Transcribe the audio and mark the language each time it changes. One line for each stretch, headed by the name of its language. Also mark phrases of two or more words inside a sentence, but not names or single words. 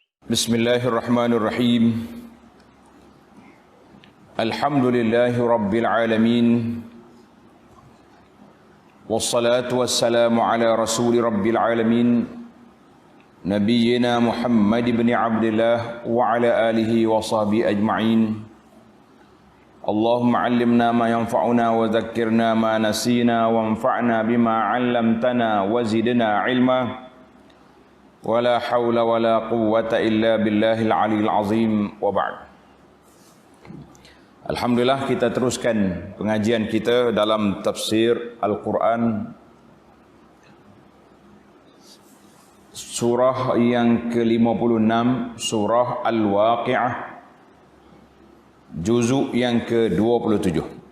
Arabic: بسم الله الرحمن الرحيم الحمد لله رب العالمين. والصلاة والسلام على رسول رب العالمين نبينا محمد بن عبد الله وعلى آله وصحبه أجمعين. اللهم علمنا ما ينفعنا وذكرنا ما نسينا وانفعنا بما علمتنا وزدنا علما. ولا حول ولا قوة إلا بالله العلي العظيم وبعد. Alhamdulillah,
Malay: kita teruskan pengajian kita dalam tafsir Al-Quran, surah yang ke-56, surah Al-Waqi'ah, juzuk yang ke-27.